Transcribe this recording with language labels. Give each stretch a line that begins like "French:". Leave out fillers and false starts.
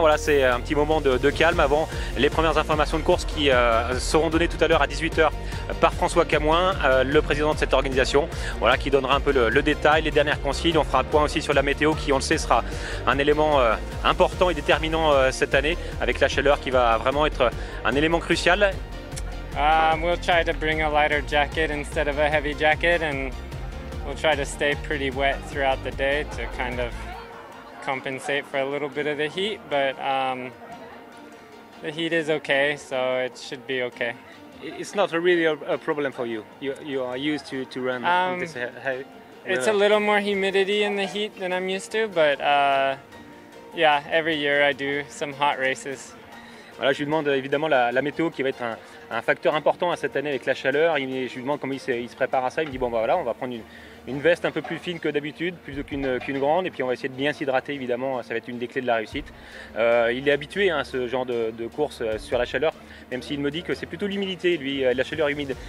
French: Voilà, c'est un petit moment de calme avant les premières informations de course qui seront données tout à l'heure à 18 h par François Camoin, le président de cette organisation, voilà, qui donnera un peu le détail, les dernières consignes. On fera un point aussi sur la météo qui, on le sait, sera un élément important et déterminant cette année, avec la chaleur qui va vraiment être un élément crucial.
English: We'll try to bring a lighter jacket instead of a heavy jacket, and we'll try to stay pretty wet throughout the day to kind of compensate for a little bit of the heat, but the heat is okay, so it should be okay. It's not really a problem for you. You are used to run this high. It's a little more humidity in the heat than I'm used to, but yeah, every year I do some hot races.
French: Voilà, je lui demande évidemment la météo qui va être un facteur important cette année avec la chaleur. Je lui demande comment il se prépare à ça. Il me dit bon bah voilà, on va prendre une veste un peu plus fine que d'habitude, plus qu'une grande, et puis on va essayer de bien s'hydrater évidemment, ça va être une des clés de la réussite. Il est habitué à ce genre de course sur la chaleur, même s'il me dit que c'est plutôt l'humidité, lui, la chaleur humide.